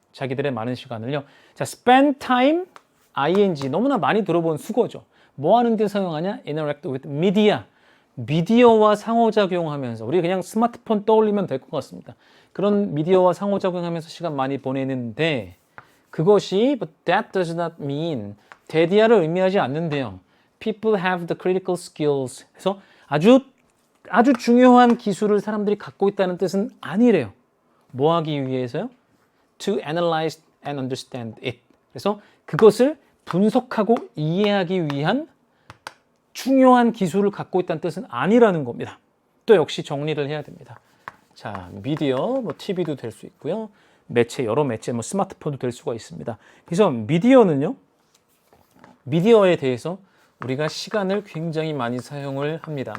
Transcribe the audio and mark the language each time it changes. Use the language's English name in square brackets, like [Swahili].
[Korean] 자기들의 많은 시간을요. 자, spend time, ing. 너무나 많이 들어본 수거죠. 뭐 하는 데 사용하냐? [English] Interact with media. [Korean] 미디어와 상호작용하면서 우리 그냥 스마트폰 떠올리면 될 것 같습니다. 그런 미디어와 상호작용하면서 시간 많이 보내는데 그것이 [English] but that does not mean [Korean] 대디아를 의미하지 않는데요. [English] People have the critical skills. [Korean] 그래서 아주 중요한 기술을 사람들이 갖고 있다는 뜻은 아니래요. 뭐 하기 위해서요? [English] To analyze and understand it. [Korean] 그래서 그것을 분석하고 이해하기 위한 중요한 기술을 갖고 있다는 뜻은 아니라는 겁니다. 또 역시 정리를 해야 됩니다. 자, 미디어, 뭐 TV도 될 수 있고요. 매체, 여러 매체, 뭐 스마트폰도 될 수가 있습니다. 그래서 미디어는요, 미디어에 대해서 우리가 시간을 굉장히 많이 사용을 합니다.